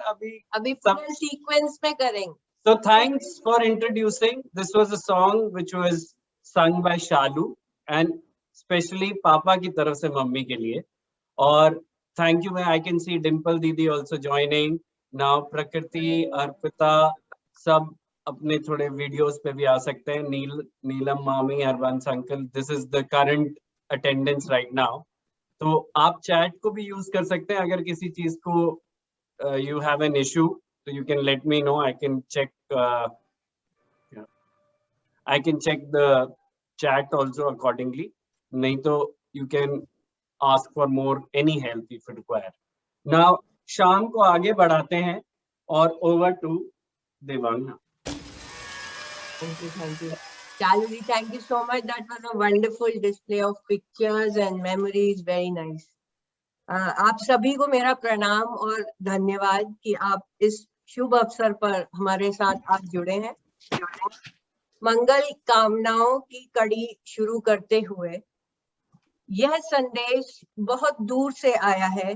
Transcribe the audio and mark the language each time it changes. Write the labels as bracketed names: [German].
[Hindi] अभी full sequence में करेंगे। [English] So thanks for introducing. This was a song which was sung by Shalu and especially [Hindi] पापा की तरफ से मम्मी के लिए। और [English] thank you, I can see Dimple दीदी also joining now. [Hindi] प्रकृति, अर्पिता सब अपने थोड़े वीडियोस पे भी आ सकते हैं। नीलम मामी, Harbans uncle, [English] this is the current attendance right now. [Hindi] तो आप चैट को भी यूज कर सकते हैं अगर किसी चीज को [English] you have an issue. So you can let me know. I can check. I can check the chat also accordingly. [Hindi] नहीं तो [English] you can ask for more any help if you require. [Hindi] Now शाम को आगे बढ़ाते हैं और [English] over to [Hindi] Devangna. [English] Thank you. Chalu, thank you so much. That was a wonderful display of pictures and memories. Very nice. [Hindi] आप सभी को मेरा प्रणाम और धन्यवाद कि आप इस शुभ अवसर पर हमारे साथ आज जुड़े हैं। मंगल कामनाओं की कड़ी शुरू करते हुए यह संदेश बहुत दूर से आया है।